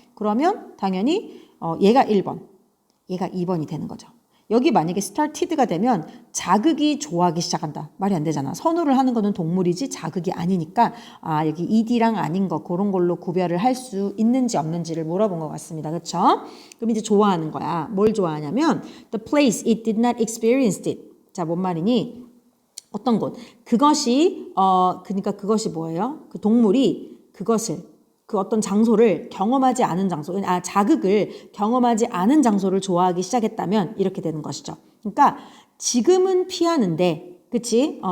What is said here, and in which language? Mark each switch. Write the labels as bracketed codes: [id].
[ko] 그러면 당연히 얘가 1번, 얘가 2번이 되는 거죠. 여기 만약에 started가 되면 자극이 좋아하기 시작한다. 말이 안 되잖아. 선호를 하는 거는 동물이지 자극이 아니니까 여기 ED랑 아닌 거 그런 걸로 구별을 할 수 있는지 없는지를 물어본 것 같습니다. 그렇죠? 그럼 이제 좋아하는 거야. 뭘 좋아하냐면 [en] the place it did not experience it. [ko] 자, 뭔 말이니? 어떤 곳. 그것이 그러니까 그것이 뭐예요? 그 동물이 그것을 그 어떤 장소를 경험하지 않은 장소, 자극을 경험하지 않은 장소를 좋아하기 시작했다면 이렇게 되는 것이죠. 그러니까 지금은 피하는데, 그치?